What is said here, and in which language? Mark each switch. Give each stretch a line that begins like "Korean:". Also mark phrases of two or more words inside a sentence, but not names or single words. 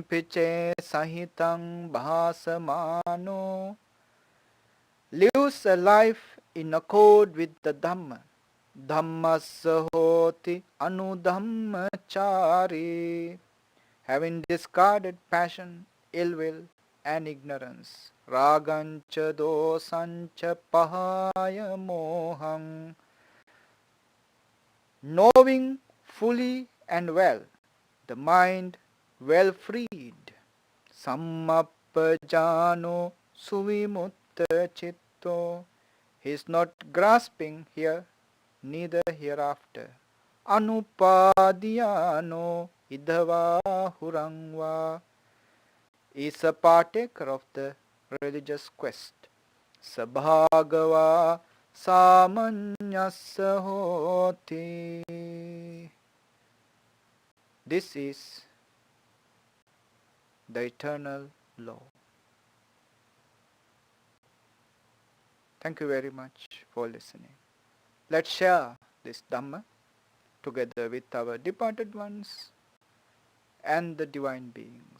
Pali: piche sahitang bhasamano,
English: lives a life in accord with the Dhamma,
Pali: Dhammasya hoti anudhammachari,
English: having discarded passion, ill will and ignorance,
Pali: ragancha dosancha pahaya moham,
English: knowing fully and well, the mind well freed,
Pali: sammapajano suvimutta chitto,
English: he is not grasping here, neither hereafter,
Pali: anupadhyano idhava hurangva,
English: is a partaker of the religious quest,
Pali: sabhagava samanyasa hoti.
English: This is the eternal law. Thank you very much for listening. Let's share this Dhamma together with our departed ones and the divine beings.